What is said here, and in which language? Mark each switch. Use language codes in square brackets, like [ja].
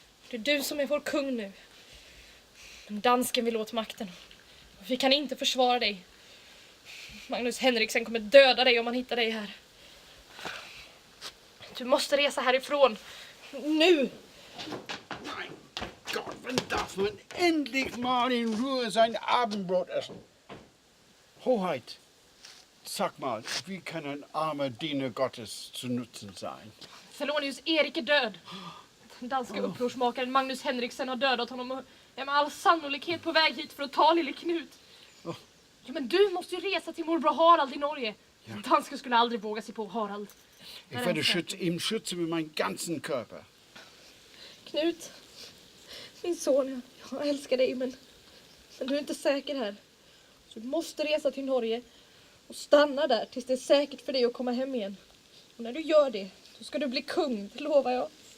[sv] Det är du som är vår kung nu. Men dansken vill åt makten. Vi kan inte försvara dig. Magnus Henriksen kommer döda dig om han hittar dig här. Du måste resa härifrån. Nu! [en] My God, [de] Wann darf man endlich mal in Ruhe sein Abendbrot essen? Hoheit, sag mal, wie kann ein armer Diener Gottes zu Nutzen sein? [sv] Felonius Erik är död. Den danska upprorsmakaren Magnus Henriksen har dödat honom och är med all sannolikhet på väg hit för att ta lille Knut. Ja, men du måste ju resa till morbror Harald i Norge. Ja. Dansken skulle aldrig våga sig på Harald. [de] Ich werde ihm schützen mit meinem ganzen Körper. [sv] Knut, min son, jag älskar dig, men du är inte säker här. Så du måste resa till Norge och stanna där tills det är säkert för dig att komma hem igen. Och när du gör det, då ska du bli kung, det lovar jag.